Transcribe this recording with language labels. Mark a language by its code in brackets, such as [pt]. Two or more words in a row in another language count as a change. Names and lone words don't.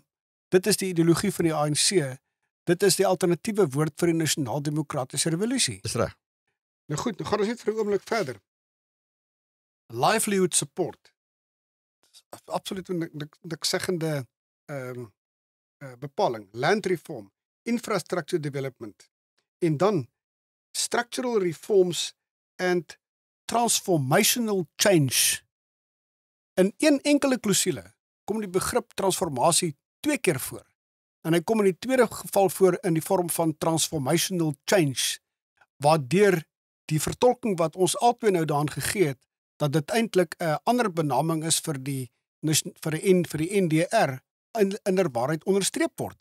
[af] Dit is die ideologie van die ANC. Dit is die alternatiewe woord vir die nasionaal-demokratiese revolusie. Dis reg. Nou goed, nou gaan ons net vir 'n oomblik verder. [en] Livelihood support. [af] Absoluut 'n nikszeggende bepaling. [en] Land reform, infrastructure development. [af] En dan [en] structural reforms and transformational change. [af] In een enkele klousule kom die begrip transformasie 2 keer voor. En hy kom in die tweede geval voor in die vorm van [en] transformational change, [af] waardeur die vertolking wat ons albei nou daaraan gegee het, dat dit eintlik 'n ander benaming is vir die NDR inderwaarheid onderstreep word.